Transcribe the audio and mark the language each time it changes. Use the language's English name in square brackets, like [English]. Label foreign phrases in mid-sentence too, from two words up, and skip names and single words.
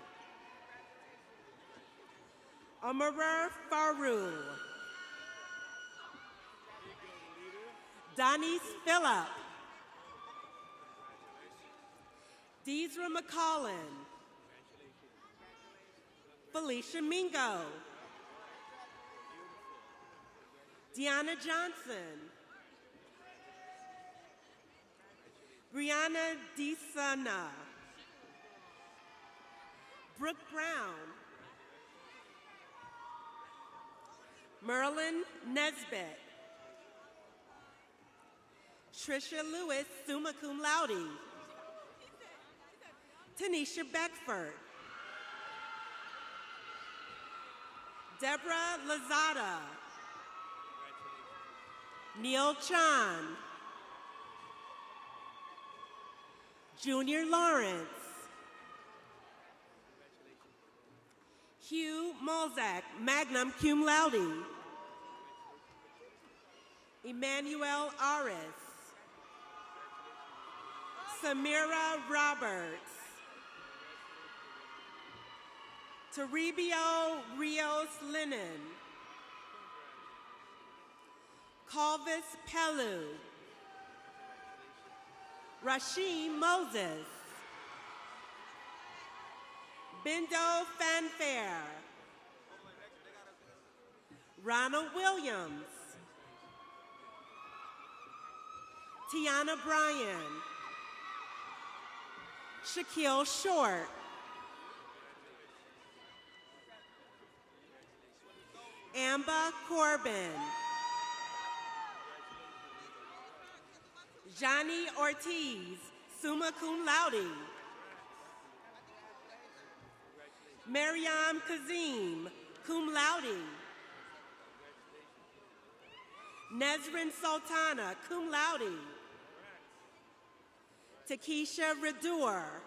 [English] Amarer Faru. Donnie Phillip. Deidre McCollin. Felicia Mingo. Deanna Johnson. Brianna DeSana. Brooke Brown. Merlin Nesbitt. Trisha Lewis, [Latin] summa cum laude. [English] Tanisha Beckford. Deborah Lazada. Neil Chan. Junior Lawrence. [Latin] Hugh Molzak, magna cum laude. [English] Emmanuel Aris. Samira Roberts. Toribio Rios Lennon. Calvis Pelu. Rashim Moses. Bindo Fanfare. Ronald Williams. Tiana Bryan. Shaquille Short. Amber Corbin. Johnny Ortiz, [Latin] summa cum laude. Mariam Kazim, cum laude. Nezrin Sultana, cum laude. [English] Takesha Redur.